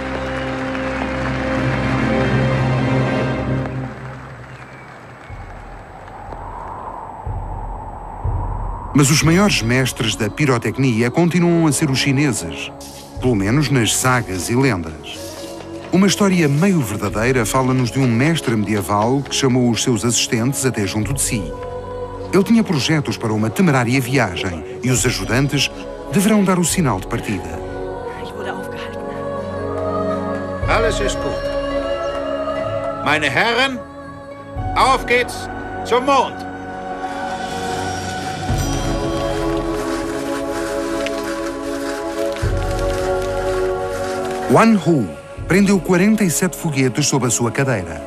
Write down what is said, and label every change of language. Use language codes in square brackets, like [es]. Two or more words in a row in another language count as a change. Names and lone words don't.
[pt] Mas os maiores mestres da pirotecnia continuam a ser os chineses, pelo menos nas sagas e lendas. Uma história meio verdadeira fala-nos de um mestre medieval que chamou os seus assistentes até junto de si. Ele tinha projetos para uma temerária viagem e os ajudantes deverão dar o sinal de partida. [de] Alles ist gut. Meine Herren, auf geht's zum Mond! [pt] Wan Hu prendeu 47 foguetes sob a sua cadeira.